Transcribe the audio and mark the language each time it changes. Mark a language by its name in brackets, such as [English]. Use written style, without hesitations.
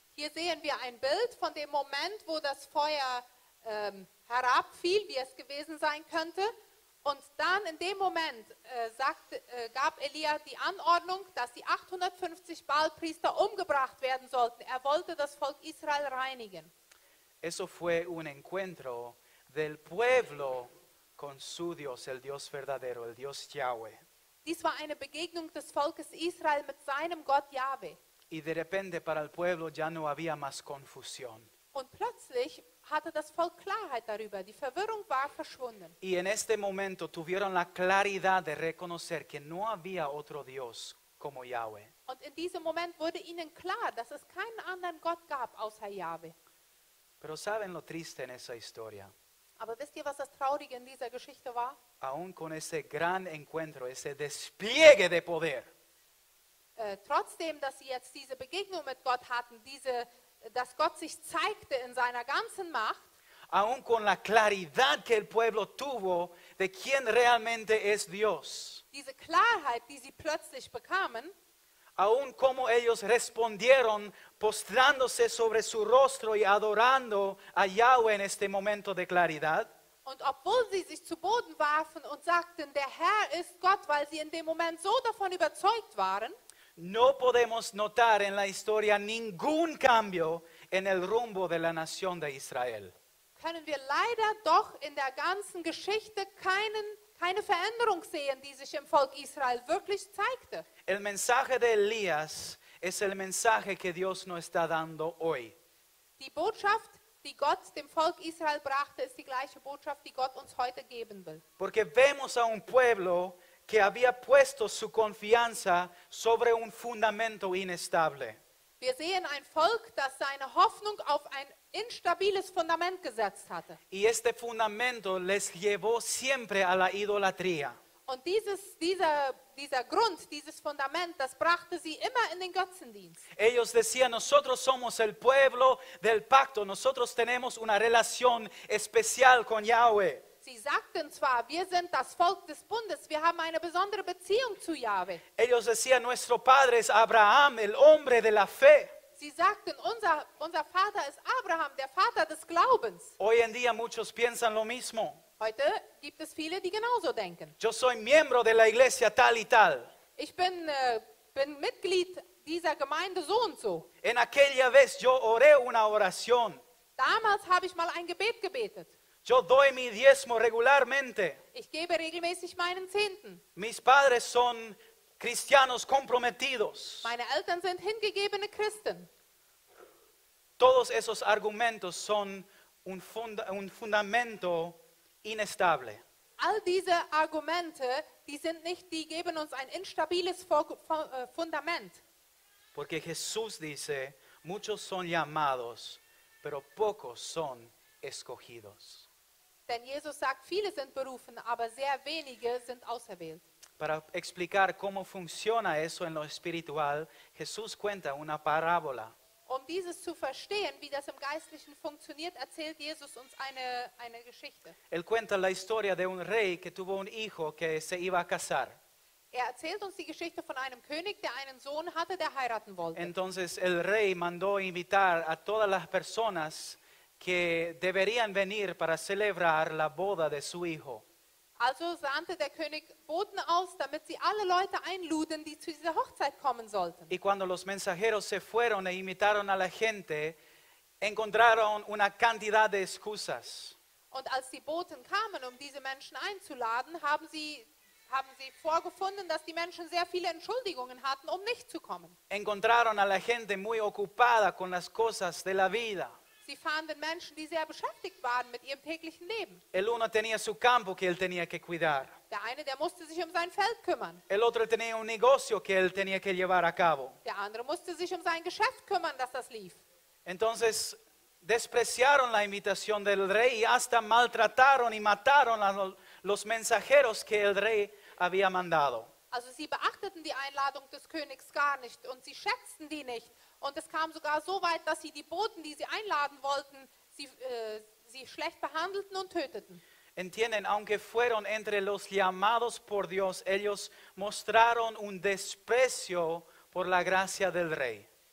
[German] Hier sehen wir ein Bild von dem Moment, wo das Feuer herabfiel, wie es gewesen sein könnte. Und dann in dem Moment gab Elia die Anordnung, dass die 850 Baalpriester umgebracht werden sollten. Er wollte das Volk Israel reinigen. [Spanish] Eso fue un encuentro del pueblo con su Dios, el Dios verdadero, el Dios Yahweh. [German] Dies war eine Begegnung des Volkes Israel mit seinem Gott Jahwe. [Spanish] Y de repente para el pueblo ya no había más confusión. [German] Und plötzlich hatte das Volk Klarheit darüber. Die Verwirrung war verschwunden. [Spanish] Y en este momento tuvieron la claridad de reconocer que no había otro Dios como Yahweh. [German] Und in diesem Moment wurde ihnen klar, dass es keinen anderen Gott gab außer Jahwe. [Spanish] Pero ¿saben lo triste en esa historia? [German] Aber wisst ihr, was das Traurige in dieser Geschichte war? [Spanish] Aún con ese gran encuentro, ese despliegue de poder, [German] Trotzdem, dass sie jetzt diese Begegnung mit Gott hatten, dass Gott sich zeigte in seiner ganzen Macht, [Spanish] aún con la claridad que el pueblo tuvo de quién realmente es Dios, [German] diese Klarheit, die sie plötzlich bekamen, [Spanish] aún como ellos respondieron postrándose sobre su rostro y adorando a Yahweh en este momento de claridad, [German] und obwohl sie sich zu Boden warfen und sagten, der Herr ist Gott, weil sie in dem Moment so davon überzeugt waren, [Spanish] no podemos notar en la historia ningún cambio en el rumbo de la nación de Israel. [German] können wir leider doch in der ganzen Geschichte keine Veränderung sehen, die sich im Volk Israel wirklich zeigte. [Spanish] El mensaje de Elías es el mensaje que Dios nos está dando hoy. [German] Die Botschaft, die Gott dem Volk Israel brachte, ist die gleiche Botschaft, die Gott uns heute geben will. [Spanish] Porque vemos a un pueblo que había puesto su confianza sobre un fundamento inestable. [German] Wir sehen ein Volk, das seine Hoffnung auf ein instabiles Fundament gesetzt hatte. [Spanish] Y este fundamento les llevó siempre a la idolatría. [German] Und dieser Grund, dieses Fundament, das brachte sie immer in den Götzendienst. [Spanish] Ellos decían, nosotros somos el pueblo del pacto, nosotros tenemos una relación especial con Yahweh. [German] Sie sagten zwar, wir sind das Volk des Bundes, wir haben eine besondere Beziehung zu Jahwe. [Spanish] Ellos decían, nuestro padre es Abraham, el hombre de la fe. [German] Sie sagten, unser Vater ist Abraham, der Vater des Glaubens. [Spanish] Hoy en día muchos piensan lo mismo. [German] Heute gibt es viele, die genauso denken. [Spanish] Yo soy miembro de la iglesia tal y tal. [German] Ich bin Mitglied dieser Gemeinde so und so. [Spanish] En aquella vez yo oré una oración. [German] Damals habe ich mal ein Gebet gebetet. [Spanish] Yo doy mi diezmo regularmente. [German] Ich gebe regelmäßig meinen Zehnten. [Spanish] Mis padres son cristianos comprometidos. [German] Meine Eltern sind hingegebene Christen. [Spanish] Todos esos argumentos son un fundamento inestable. [German] All diese Argumente, die geben uns ein instabiles Fundament. [Spanish] Porque Jesús dice, muchos son llamados, pero pocos son escogidos. [German] Denn Jesus sagt, viele sind berufen, aber sehr wenige sind auserwählt. [Spanish] Para explicar cómo funciona eso en lo espiritual, Jesús cuenta una parábola. [German] Um dieses zu verstehen, wie das im Geistlichen funktioniert, erzählt Jesus uns eine Geschichte. [Spanish] Él cuenta la historia de un rey que tuvo un hijo que se iba a casar. [German] Er erzählt uns die Geschichte von einem König, der einen Sohn hatte, der heiraten wollte. [Spanish] Entonces el rey mandó invitar a todas las personas que deberían venir para celebrar la boda de su hijo. [German] Also sandte der König Boten aus, damit sie alle Leute einluden, die zu dieser Hochzeit kommen sollten. [Spanish] Y cuando los mensajeros se fueron e invitaron a la gente, encontraron una cantidad de excusas. [German] Und als die Boten kamen, um diese Menschen einzuladen, haben sie vorgefunden, dass die Menschen sehr viele Entschuldigungen hatten, um nicht zu kommen. [Spanish] Encontraron a la gente muy ocupada con las cosas de la vida. [German] Sie fanden Menschen, die sehr beschäftigt waren mit ihrem täglichen Leben. [Spanish] El uno tenía su campo que él tenía que cuidar. [German] Der eine, der musste sich um sein Feld kümmern. [Spanish] El otro tenía un negocio que él tenía que llevar a cabo. [German] Der andere musste sich um sein Geschäft kümmern, dass das lief. [Spanish] Entonces despreciaron la invitación del rey y hasta maltrataron y mataron a los mensajeros que el rey había mandado. [German] Also sie beachteten die Einladung des Königs gar nicht und sie schätzten die nicht. Und es kam sogar so weit, dass sie die Boten, die sie einladen wollten, sie schlecht behandelten und töteten. [Spanish] Entienden, aunque fueron entre los llamados por Dios, ellos mostraron un desprecio por la gracia del rey.